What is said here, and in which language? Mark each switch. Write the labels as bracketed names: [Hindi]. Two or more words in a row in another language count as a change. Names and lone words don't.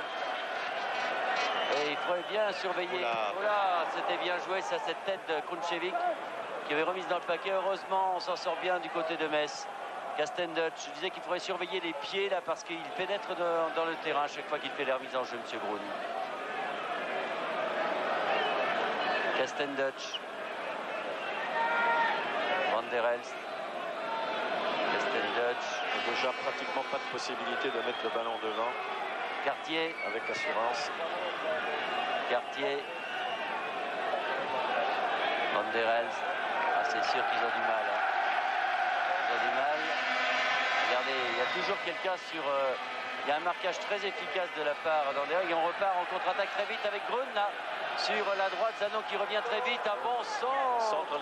[French] Et il faudrait bien surveiller. Voilà, c'était bien joué, ça, cette tête de Kunčević qui avait remise dans le paquet. Heureusement, on s'en sort bien du côté de Metz. Castendutch, je disais qu'il faudrait surveiller les pieds là parce qu'il pénètre dans le terrain à chaque fois qu'il fait les remises en jeu, M. Groen. Castendutch. Van der Elst. Castendutch. Déjà pratiquement pas de possibilité de mettre le ballon devant. Cartier. Avec assurance. Cartier. Van der Elst. Ah, c'est sûr qu'ils ont du mal. Hein. Ils ont du mal. Regardez, il y a toujours quelqu'un sur... il y a un marquage très efficace de la part d'Anderlecht. Et on repart en contre-attaque très vite avec Groen là. Sur la droite, Zanon qui revient très vite. Un bon centre.